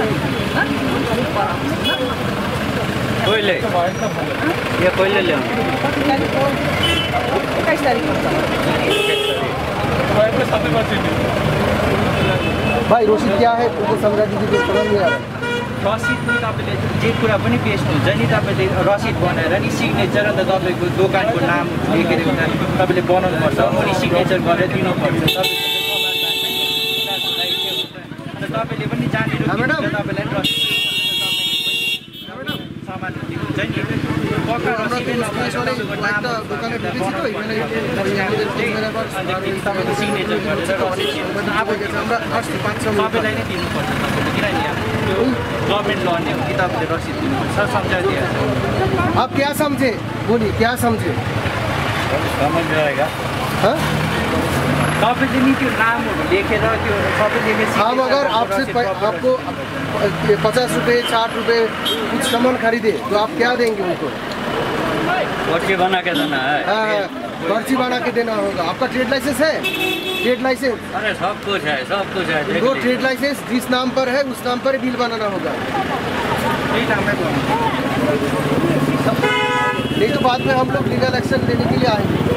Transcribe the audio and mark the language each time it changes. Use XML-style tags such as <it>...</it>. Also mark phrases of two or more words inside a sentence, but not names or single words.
<hi>कोई ले ये कोई ले ले 21 तारीख भाई रोशिद क्या है तुमको समझा दीजिए, समझ नहीं आ रहा है।</hi> <ne>रसिद तपाईँले जे कुरा पनि बेच्नुहुन्छ नि तपाईँले रसिद बनाएर नि सिग्नेचर अन्त तपाईँको दोकानको नाम लेखेर तपाईँले बनाउनुपर्छ, अनि सिग्नेचर गरेर दिनुपर्छ। तपाईँले पनि जानेर तपाईँलाई रसिद सामान दिनुहुन्छ नि पक्का रसिदै नभएर तपाईँको नाम तपाईँको सिग्नेचर गरेर रसिद तपाईँलाई नै दिनुपर्छ। किनभने त्यो</ne> <en>government law</en> <ne>नै हो कि तपाईँले रसिद दिनुपर्छ। सम्झाइदिए</ne> <hi>आप क्या समझे, बोलिए क्या समझे? समझ आएगा हाँ?</hi> <ne>तपाईँले नि त्यो नामहरू लेखेर त्यो सबै लेखेर</ne> <hi>हम अगर आपसे आपको 50 रुपये 60 रुपये कुछ सामान खरीदे तो आप क्या देंगे उनको? पर्ची बना के देना है। हाँ, पर्ची बना के देना होगा। आपका</hi> <en>trade license</en> <hi>है?</hi> <en>trade license?</en> <hi>अरे सब कुछ है, सब कुछ है। दो</hi> <en>trade license</en> <hi>जिस नाम पर है उस नाम पर बिल बनाना होगा, नहीं तो बाद में हम लोग</hi> <en>legal action</en> <hi>लेने के लिए आएंगे।</hi>